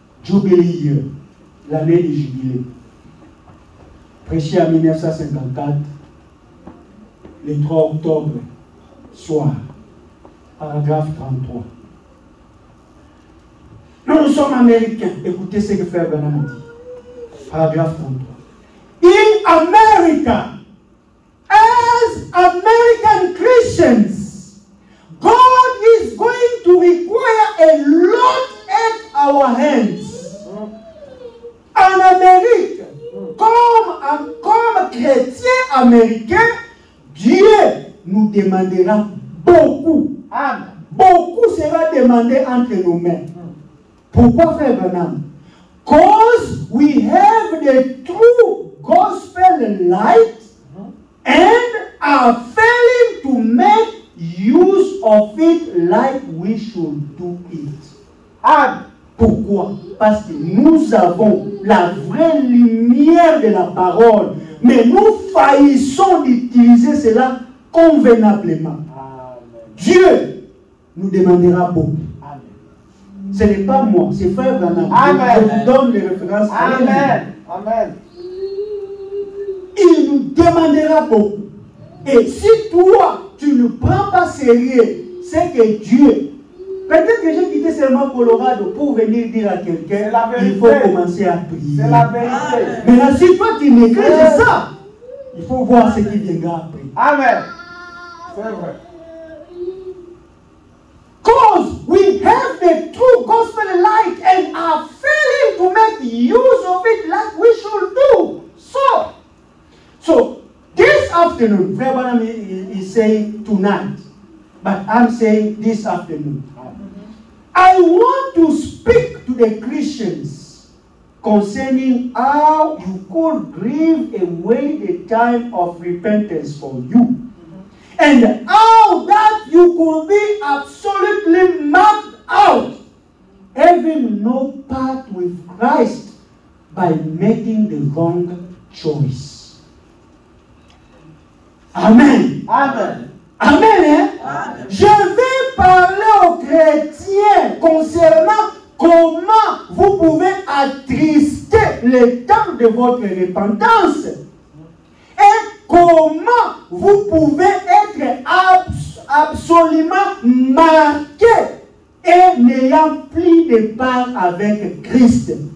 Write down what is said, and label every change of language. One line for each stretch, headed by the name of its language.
English: Jubilee year,
French: l'année du jubilé. Prêché en 1954, le 3 octobre, soir, paragraphe 33. Nous sommes américains. Écoutez ce que Frère Branham dit. Paragraphe 33.
English: In America, as American Christians, God is going to require a lot at our hands.
French: En Amérique, comme chrétiens américains, Dieu nous demandera beaucoup. Amen. Beaucoup sera demandé entre nos mains. Pourquoi, Frère Branham?
English: Because we have the true gospel light and are failing to make use of it like we should do it.
French: Amen. Pourquoi? Parce que nous avons la vraie lumière de la parole, mais nous faillissons d'utiliser cela convenablement. Amen. Dieu nous demandera beaucoup. Amen. Ce n'est pas moi, c'est Frère Branham. Amen. Je vous donne les références. Amen. Amen. Il nous demandera beaucoup. Et si toi, tu ne prends pas sérieux, c'est que Dieu... Peut-être que j'ai quitté seulement Colorado pour venir dire à quelqu'un, il faut commencer à prier. C'est la vérité. Mais là, si toi tu négliges ça, il faut voir ce qui viendra après. Amen. C'est vrai.
English: Because we have the true gospel light and are failing to make use of it like we should do. So this afternoon, Frère Branham is saying tonight, but I'm saying this afternoon. I want to speak to the Christians concerning how you could grieve away the time of repentance for you. And how that you could be absolutely marked out, having no part with Christ by making the wrong choice. Amen. Amen. Amen. Hein? Amen.
French: Je vais parler aux chrétiens concernant comment vous pouvez attrister le temps de votre repentance. Et comment vous pouvez être absolument marqué et n'ayant plus de part avec Christ.